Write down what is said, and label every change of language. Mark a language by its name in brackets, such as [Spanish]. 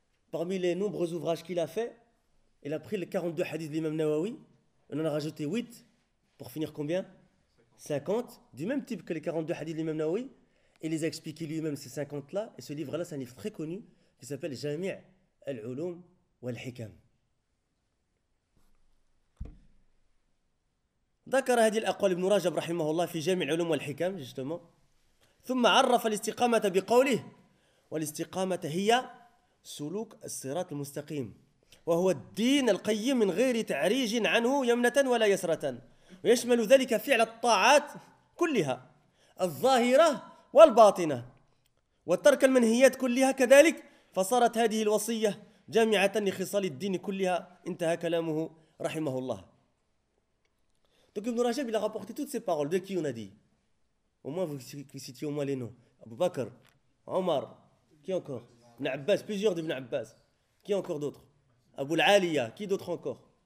[French] Parmi les nombreux ouvrages qu'il a fait, il a pris les 42 hadiths de l'imam Nawawi, on en a rajouté 8, pour finir combien? 50, du même type que les 42 hadiths de l'imam Nawawi, il les a expliqués lui-même, ces 50-là, et ce livre-là, c'est un livre très connu, qui s'appelle Jami' al-Ulum wal-Hikam. [Arabic] ذكر هذه الأقوال ابن رجب رحمه الله في جامع العلوم والحكم justement. ثم عرف الاستقامة بقوله والاستقامة هي سلوك الصراط المستقيم وهو الدين القيم من غير تعريج عنه يمنة ولا يسرة ويشمل ذلك فعل الطاعات كلها الظاهرة والباطنة وترك المنهيات كلها كذلك فصارت هذه الوصية جامعة لخصال الدين كلها انتهى كلامه رحمه الله. [French] Donc Ibn Rajab, il a rapporté toutes ces paroles. De qui on a dit? Au moins, vous citiez au moins les noms. Abu Bakr, Omar, qui encore? Ibn Abbas, plusieurs d'Ibn Abbas. Qui encore d'autres? Abu Al-Aliya, qui d'autres encore?